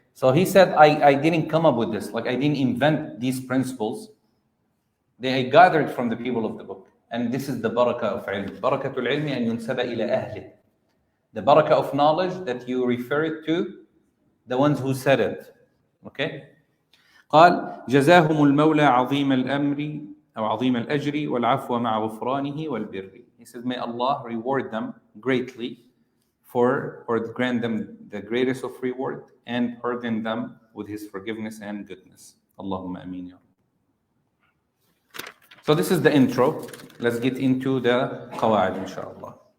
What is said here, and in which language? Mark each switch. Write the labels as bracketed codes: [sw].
[en] So he said, I didn't come up with this. Like, I didn't invent these principles. They gathered from the people of the book. And this is the barakah of ilm. [ar] Barakatul ilmi an yunsaba ila ahli. [en] The barakah of knowledge, that you refer it to the ones who said it. Okay? [ar] قال جزاهم المولى عظيم الأمر أو عظيم الأجر والعفو مع غفرانه والبر. [en] He says, may Allah reward them greatly or grant them the greatest of reward and pardon them with His forgiveness and goodness. [ar] Allahumma ameen ya. [en] So this is the intro. Let's get into the qawa'id, inshallah.